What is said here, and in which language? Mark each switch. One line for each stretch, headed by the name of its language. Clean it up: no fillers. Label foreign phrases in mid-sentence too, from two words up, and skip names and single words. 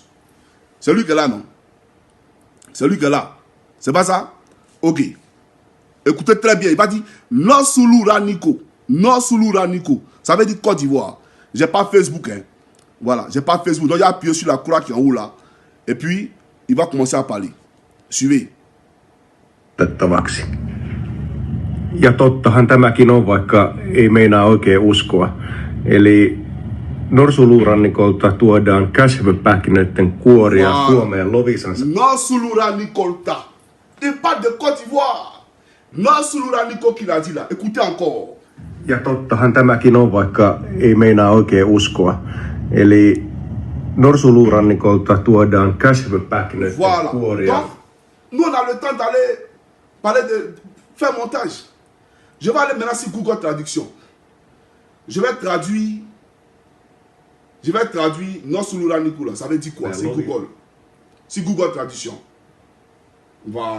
French: C'est lui qui est là, non? C'est lui qui est là. C'est pas ça? Ok. Écoutez très bien. Il va dire Nosouloura Nico. Nosouloura Nico. Ça veut dire Côte d'Ivoire. J'ai pas Facebook. Hein. Voilà. J'ai pas Facebook. Donc il a appuyé sur la croix qui est en haut là. Et puis, il va commencer à parler. Suivez.
Finnish: Tettavaksi. Ja tottahan tämäkin on, vaikka ei meinaa oikein uskoa. Eli Norsuluurannikolta tuodaan käsmenpähkinöiden kuoria Suomeen Lovisansa. Norsuluurannikolta.
French: Il parle de Côte d'Ivoire. Norsuluurannikol qui l'a dit là. Écoutez encore.
Finnish: Ja tottahan tämäkin on, vaikka ei meinaa oikein uskoa. Eli Norsuluurannikolta tuodaan käsmenpähkinöiden kuoria.
French: Donc, nous on a le temps d'aller parler de faire montage. Je vais aller maintenant sur Google Traduction. Je vais traduire Norsuluurannikol. Ça veut dire quoi? C'est Google. C'est Google Traduction. Voilà.